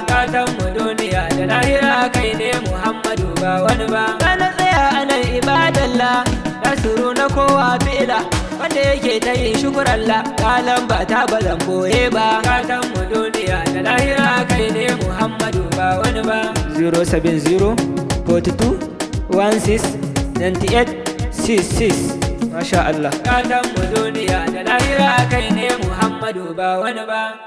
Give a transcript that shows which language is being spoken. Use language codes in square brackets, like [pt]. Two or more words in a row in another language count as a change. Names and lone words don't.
[ha] Gatan mu duniya da lahira kai ne Muhammadu ba wani ba. Ka na tsaya a nan ibadallah, Nasiru na kowa fi'ila, wanda yake ta yin shukurallah. Ka lamba ta ba zan boye ba. Gatan mu duniya da lahira kai ne Muhammadu ba wani ba. Zero seven zero forty two one six ninety eight six six. [ar] ما شاء الله. [ha] Gatan mu duniya da lahira kai ne Muhammadu ba wani ba.